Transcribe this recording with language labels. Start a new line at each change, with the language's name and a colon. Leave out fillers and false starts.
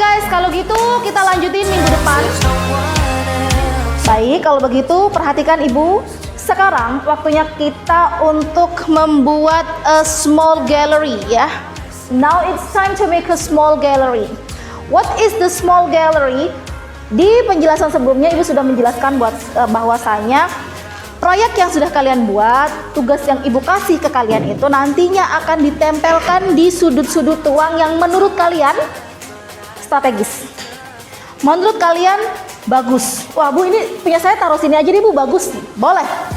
Indonesian: Kalau gitu kita lanjutin minggu depan. Baik, kalau begitu perhatikan Ibu. Sekarang waktunya kita untuk membuat
English: a small gallery
Indonesian: ya.
English: Now it's time to make a small gallery. What is the small gallery?
Indonesian: Di penjelasan sebelumnya Ibu sudah menjelaskan bahwasanya proyek yang sudah kalian buat, tugas yang Ibu kasih ke kalian itu nantinya akan ditempelkan di sudut-sudut ruang yang menurut kalian strategis. Menurut kalian bagus. Wah Bu, ini punya saya taruh sini aja nih Bu, bagus. Boleh.